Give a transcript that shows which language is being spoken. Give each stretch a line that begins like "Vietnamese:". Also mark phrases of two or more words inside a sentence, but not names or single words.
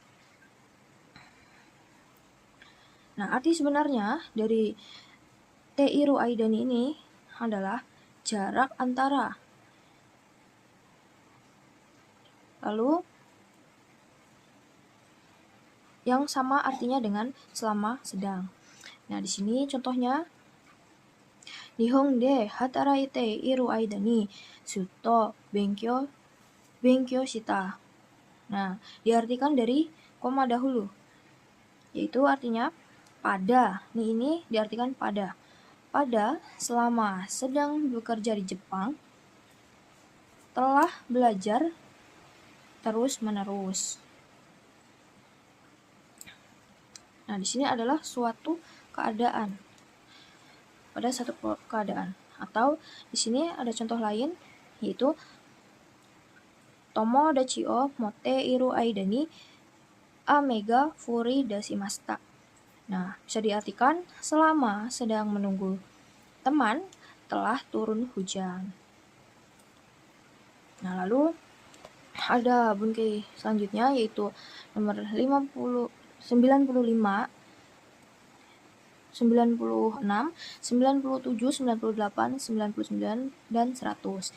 Indonesian: Nah, arti sebenarnya dari
Japanese: ている間に
Indonesian: ini adalah jarak antara. Lalu yang sama artinya dengan selama sedang. Nah, di sini contohnya
Japanese: 日本で働いている間にずっと勉強した.
Indonesian: Nah, diartikan dari koma dahulu, yaitu artinya pada. Ini diartikan pada. Pada selama sedang bekerja di Jepang, telah belajar terus-menerus. Nah, di sini adalah suatu keadaan. Pada satu keadaan. Atau di sini ada contoh lain, yaitu
Japanese: 友達を持っている間に雨が降り出しました.
Indonesian: Nah, bisa diartikan selama sedang menunggu teman telah turun hujan. Nah, lalu ada bunke selanjutnya, yaitu nomor 95, 96, 97, 98, 99, dan 100.